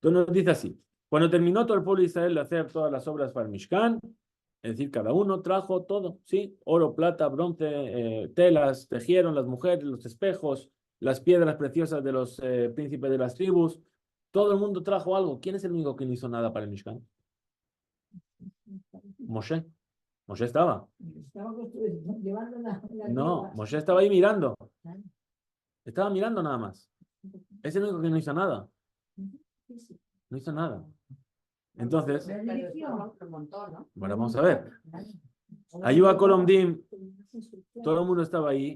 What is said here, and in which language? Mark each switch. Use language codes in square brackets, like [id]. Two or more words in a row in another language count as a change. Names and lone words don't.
[es] Entonces nos dice así, cuando terminó todo el pueblo de Israel de hacer todas las obras para el Mishkan, es decir, cada uno trajo todo, ¿sí? Oro, plata, bronce, telas, tejieron las mujeres, los espejos, las piedras preciosas de los príncipes de las tribus. Todo el mundo trajo algo. ¿Quién es el único que no hizo nada para el Mishkan? Moshe. Moshe estaba. Estaba llevando la No, piedras. Moshe estaba ahí mirando. Claro. Estaba mirando nada más. Es el único que no hizo nada. Sí, sí. No hizo nada. Entonces, Pero Pero dirigió. después lo montó, ¿no? bueno, vamos a ver. Claro. Ayuda Colomdim, todo el mundo estaba ahí.